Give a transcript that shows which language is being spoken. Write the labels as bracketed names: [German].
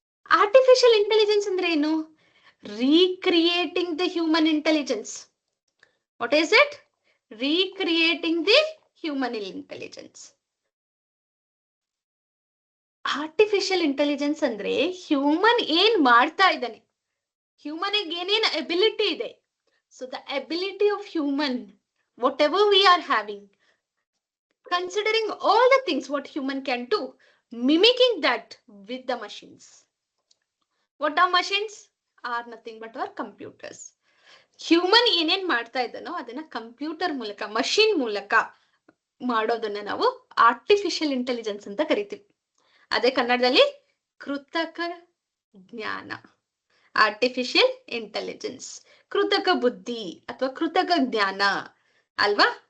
[Kannada] Artificial intelligence ಅಂದ್ರೆ ಏನು? [English] Recreating the human intelligence. What is it? Recreating the human intelligence. [Kannada] Artificial intelligence ಅಂದ್ರೆ human ಏನ್ ಮಾಡ್ತಾ ಇದ್ದಾನೆ, ಹ್ಯೂಮನ್ ಏನೇನ್ ಎಬಿಲಿಟಿ ಇದೆ. [English] So the ability of human, whatever we are having, considering all the things what human can do, mimicking that with the machines. What are machines? Are nothing but our computers. [Kannada] Human ಏನೇನ್ ಮಾಡ್ತಾ ಇದ್ದಾನೋ ಅದನ್ನ computer ಮೂಲಕ, machine ಮೂಲಕ ಮಾಡೋದನ್ನ ನಾವು artificial intelligence ಅಂತ ಕರಿತೀವಿ. ಅದೇ ಕನ್ನಡದಲ್ಲಿ ಕೃತಕ ಜ್ಞಾನ, ಆರ್ಟಿಫಿಷಿಯಲ್ ಇಂಟೆಲಿಜೆನ್ಸ್, ಕೃತಕ ಬುದ್ಧಿ ಅಥವಾ ಕೃತಕ ಜ್ಞಾನ ಅಲ್ವಾ.